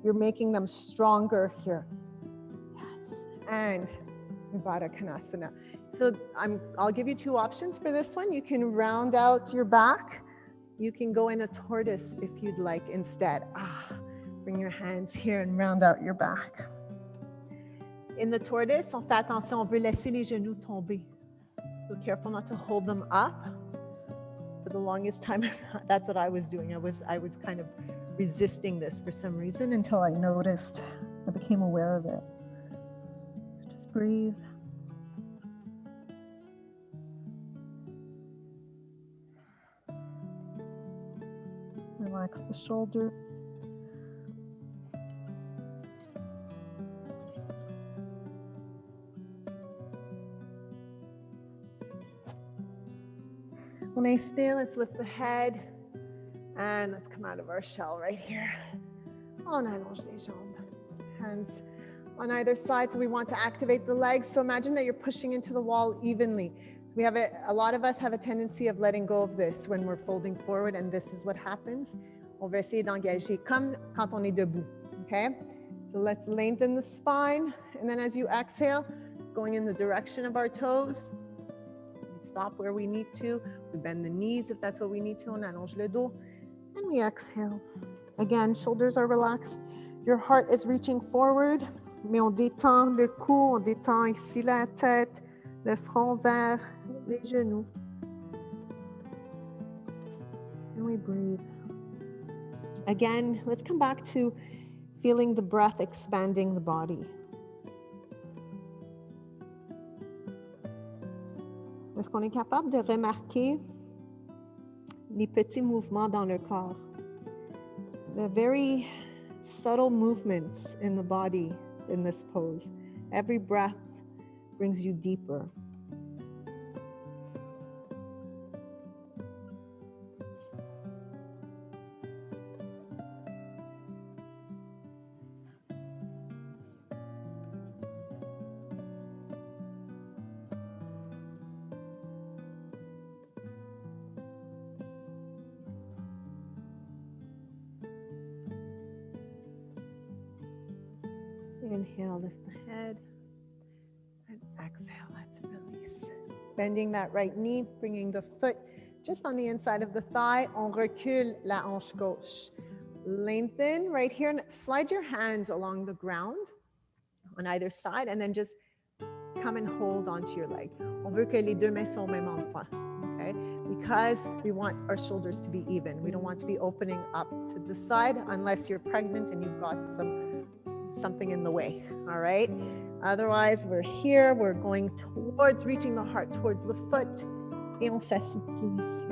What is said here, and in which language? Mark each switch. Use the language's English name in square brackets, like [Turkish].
[English] You're making them stronger here. Yes, and Baddha Konasana. So I'll give you two options for this one. You can round out your back. You can go in a tortoise if you'd like instead. Bring your hands here and round out your back. In the tortoise, [French] on fait attention, on veut laisser les genoux tomber. [English] So careful not to hold them up. For the longest time, that's what I was doing. I was kind of resisting this for some reason until I noticed, I became aware of it. So just breathe. Relax the shoulders. [French] On inspire, [English] let's lift the head and let's come out of our shell right here. [French] On allonge les jambes. [English] Hands on either side. So we want to activate the legs. So imagine that you're pushing into the wall evenly. We have a lot of us have a tendency of letting go of this when we're folding forward, and this is what happens. [French] On va essayer d'engager comme quand on est debout. [English] Okay? So let's lengthen the spine, and then as you exhale, going in the direction of our toes. We stop where we need to. We bend the knees if that's what we need to. [French] On allonge le dos, [English] and we exhale. Again, shoulders are relaxed. Your heart is reaching forward, [French] mais on détend le cou, on détend ici la tête, le front vers les genoux. [English] And we breathe. Again, let's come back to feeling the breath expanding the body. [French] Est-ce qu'on est capable de remarquer les petits mouvements dans le corps? [English] The very subtle movements in the body in this pose. Every breath brings you deeper. Inhale, lift the head, and exhale, let's release. Bending that right knee, bringing the foot just on the inside of the thigh. [French] On recule la hanche gauche. [English] Lengthen right here and slide your hands along the ground on either side, and then just come and hold onto your leg. [French] On veut que les deux mains soient au même endroit, okay? [English] Because we want our shoulders to be even. We don't want to be opening up to the side unless you're pregnant and you've got something in the way, all right? Otherwise, we're here, we're going towards, reaching the heart towards the foot, [French] et on s'assouplit ici.